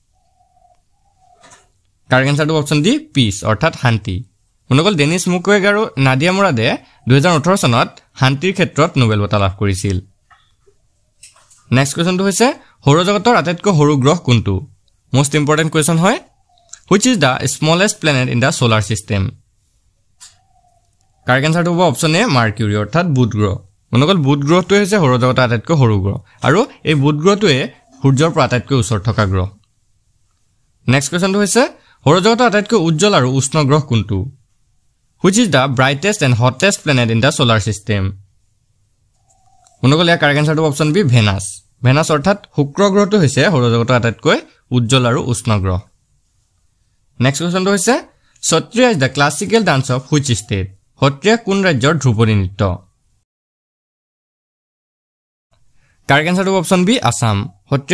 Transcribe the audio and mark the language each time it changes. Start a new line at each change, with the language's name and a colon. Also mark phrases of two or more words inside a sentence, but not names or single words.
Assamese: কাৰেক্ট আনসাৰটো অপচন ডি পিচ অৰ্থাৎ শান্তি মনগল ডেনিছ মুকুৱেগ আৰু নাদিয়া মুৰাদে 2018 চনত শান্তিৰ ক্ষেত্ৰত নোবেল বঁটা লাভ কৰিছিল নেক্সট কোৱেশ্যনটো হৈছে সৌৰজগতৰ আটাইতকৈ সৰু গ্ৰহ কোনটো
English: most important question
Assamese: হয়
English: Which is the smallest planet in the solar system
Assamese: কাৰেক্ট আনসাৰটো হ'ব অপচন এ মাৰ্কিউৰি অৰ্থাৎ বুধ গ্ৰহ মনগল বুধ গ্ৰহটো হৈছে সৌৰজগতৰ আটাইতকৈ সৰু গ্ৰহ আৰু এই বুধ গ্ৰহটোৱে সূৰ্যৰ পৰা আটাইতকৈ ওচৰত থকা গ্ৰহ নেক্সট কুৱেশ্যনটো হৈছে সৌৰজগতৰ আটাইতকৈ উজ্জ্বল আৰু উষ্ণ গ্ৰহ কোনটো
English: Which is the brightest and hottest planet in the solar system
Assamese: মনগল ইয়াৰ কাৰেক্ট আনসাৰটো অপচন বি ভেনাছ ভেনাছ অৰ্থাৎ শুক্ৰ গ্ৰহটো হৈছে সৌৰজগতৰ আটাইতকৈ উজ্জ্বল আৰু উষ্ণ গ্ৰহ নেক্সট কোৱেশ্যনটো হৈছে সত্ৰিয়া
English: is the classical dance of which state
Assamese: সত্ৰিয়া কোন ৰাজ্যৰ ধ্ৰুপদী নৃত্য কাৰেক্ট আনসাৰটো অপচন বি আসাম সত্ৰীয়া